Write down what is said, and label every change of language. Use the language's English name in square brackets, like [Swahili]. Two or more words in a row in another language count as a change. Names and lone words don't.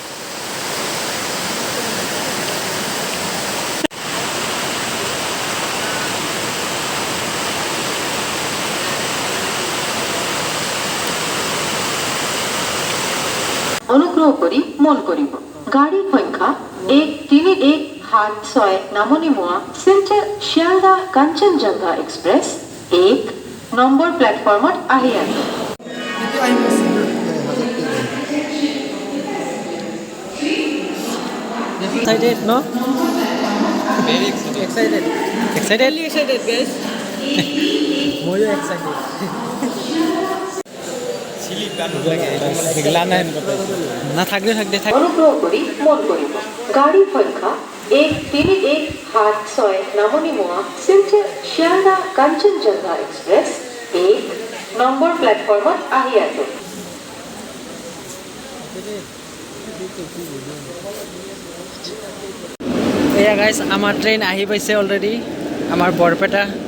[Assamese] অনুগ্ৰহ কৰি মন কৰিব গাড়ী সংখ্যা 13176 নামনিমুৱা শিলচৰ শিয়ালদা কাঞ্চনজংঘা এক্সপ্ৰেছ 1 নম্বৰ প্লেটফৰ্মত আহি আছে [English] excited no very excited guys ময়ো excited [Assamese] চিলি গান লাগে এগলা নাই না থাকলে অনুগ্ৰহ কৰি মন কৰিব গাড়ী সংখ্যা 13176 নামনিমুৱা শিলচৰ শিয়ালদা কাঞ্চনজংঘা এক্সপ্ৰেছ 1 নম্বৰ প্লেটফৰ্মত আহি আছে এয়া গাইছ আমাৰ ট্ৰেইন আহি পাইছে অলৰেডি আমাৰ বৰপেটা